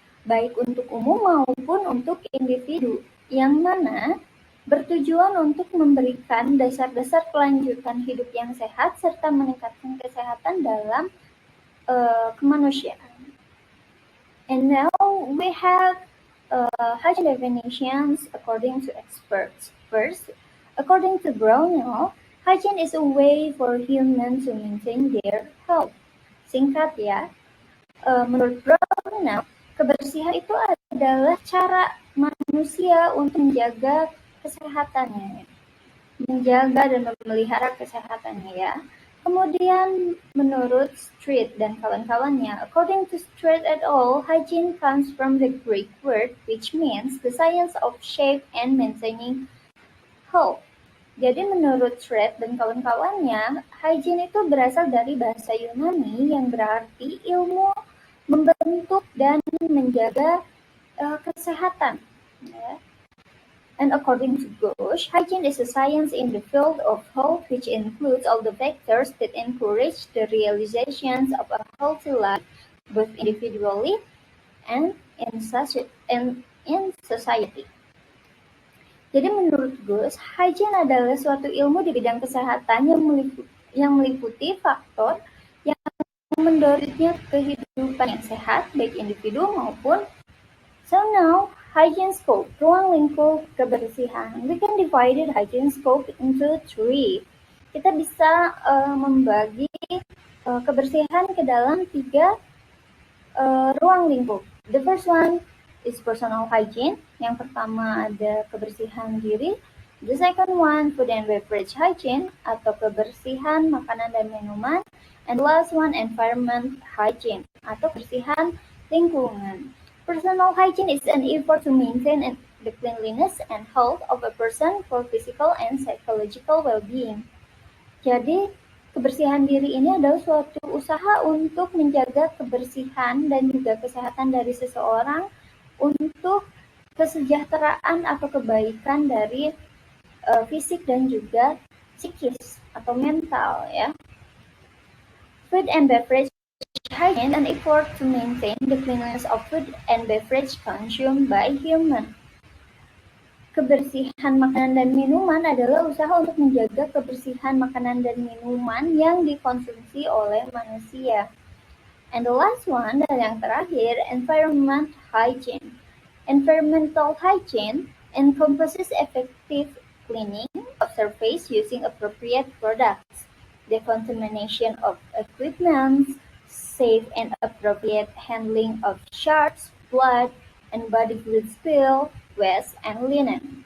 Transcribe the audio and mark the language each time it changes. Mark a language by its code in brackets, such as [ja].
[id] baik untuk umum maupun untuk individu, yang mana bertujuan untuk memberikan dasar-dasar kelanjutan hidup yang sehat serta meningkatkan kesehatan dalam kemanusiaan. [en] And now we have hygiene definitions according to experts. First, according to Brownell, hygiene is a way for humans to maintain their health. [id] Singkat ya, menurut Brownell, kebersihan itu adalah cara manusia untuk menjaga kesehatannya, menjaga dan memelihara kesehatannya ya. Kemudian menurut Street dan kawan-kawannya, [en] according to Street et al., hygiene comes from the Greek word which means the science of shape and maintaining health. [id] Jadi menurut Street dan kawan-kawannya, hygiene itu berasal dari bahasa Yunani yang berarti ilmu membentuk dan menjaga kesehatan. Ya. [en] And according to Ghosh, hygiene is a science in the field of health which includes all the factors that encourage the realizations of a healthy life, both individually and in society. [id] Jadi menurut Ghosh, hygiene adalah suatu ilmu di bidang kesehatan yang meliputi faktor yang mendorongnya kehidupan yang sehat, baik individu maupun. [en] So now, hygiene scope, [id] ruang lingkup kebersihan. [en] We can divide hygiene scope into 3. [id] Kita bisa membagi kebersihan ke dalam 3 ruang lingkup. [en] The first one is personal hygiene. [id] Yang pertama ada kebersihan diri. [en] The second one, food and beverage hygiene [id] atau kebersihan makanan dan minuman. [en] And the last one, environment hygiene [id] atau kebersihan lingkungan. [en] Personal hygiene is an effort to maintain the cleanliness and health of a person for physical and psychological well-being. [id] Jadi, kebersihan diri ini adalah suatu usaha untuk menjaga kebersihan dan juga kesehatan dari seseorang untuk kesejahteraan atau kebaikan dari fisik dan juga psikis atau mental ya. [en] Food and beverage hygiene an effort to maintain the cleanliness of food and beverage consumed by human. [id] Kebersihan makanan dan minuman adalah usaha untuk menjaga kebersihan makanan dan minuman yang dikonsumsi oleh manusia. [en] And the last one, [id] dan yang terakhir, [en] environment hygiene. Environmental hygiene encompasses effective cleaning of surface using appropriate products, decontamination of equipment, safe and appropriate handling of shards, blood, and body fluid spill, waste, and linen.